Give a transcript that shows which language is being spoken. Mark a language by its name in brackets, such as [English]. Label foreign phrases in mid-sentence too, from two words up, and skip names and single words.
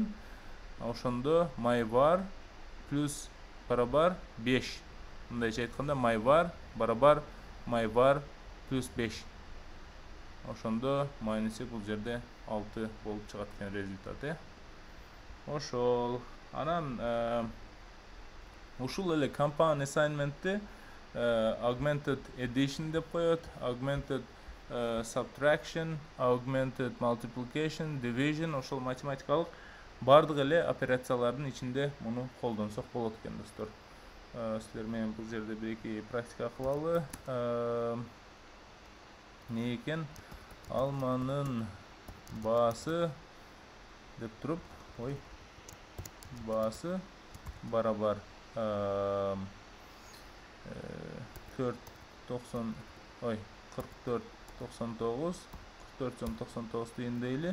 [Kyrgyz] Ошондо my var плюс барабар 5. Мындайча айтканда my var барабар my var плюс 5. Ошондо мааниси бул жерде 6 болуп чыгат экен результаты. Ошол. Анан ушул эле [English] compound assignment'ти augmented addition [Kyrgyz] деп коет, [English] augmented subtraction, augmented multiplication, division, [Kyrgyz] ошол математикалык бардык эле операциялардын ичинде муну колдонсок болот экен достор. Силер менен бул жерде бир-эки практика кылалы. Не экен? Алманын баасы деп туруп, баасы барабар 44 99 дейін дейли.